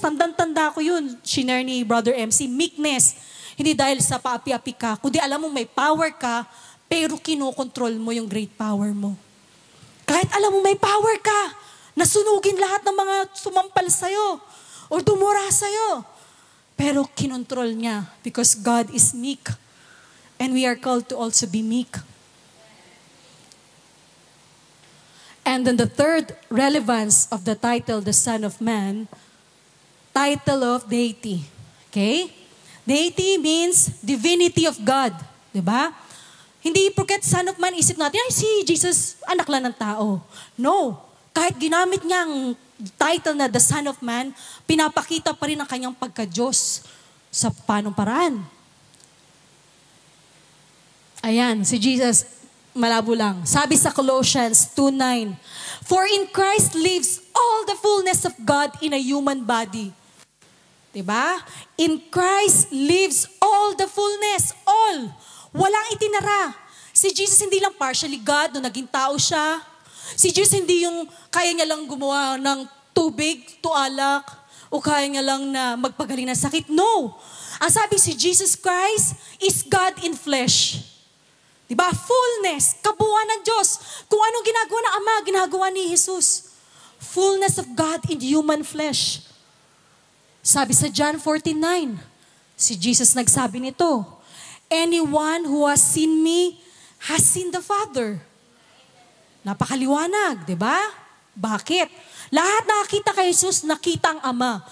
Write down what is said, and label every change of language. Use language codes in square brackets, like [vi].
[tl] Tandang-tanda ko yun. Shinare ni Brother MC, meekness. Hindi dahil sa paapi-api ka, kundi alam mo may power ka, pero kinokontrol mo yung great power mo. Kahit alam mo may power ka, nasunugin lahat ng mga sumampal sa'yo o dumura sa'yo. Pero kinontrol niya [en] because God is meek. And we are called to also be meek. And then the third relevance of the title, the Son of Man, title of deity. Okay? Deity means divinity of God. [tl] Diba? Hindi porket Son of Man, isip natin, ay si Jesus, anak lang ng tao. No. Kahit ginamit niya ang title na the Son of Man, pinapakita pa rin ang kanyang pagka-Diyos sa panong paraan. Ayan, si Jesus, malabo lang. Sabi sa [en] Colossians 2:9, for in Christ lives all the fullness of God in a human body. Diba? In Christ lives all the fullness. [tl] All. Walang itinara. Si Jesus hindi lang partially God nung naging tao siya. Si Jesus hindi yung kaya niya lang gumawa ng tubig to alak o kaya niya lang na magpagaling ng sakit. [en] No. [tl] Ang sabi si [en] Jesus Christ is God in flesh. Diba? [tl] Fullness, kabuuan ng Diyos. Kung anong ginagawa ng Ama, ginagawa ni Jesus. [en] Fullness of God in human flesh. [tl] Sabi sa John 14:9, si Jesus nagsabi nito, [en] anyone who has seen me has seen the Father. [tl] Napakaliwanag, di ba? Bakit? Lahat nakakita kay Jesus, nakita ang Ama.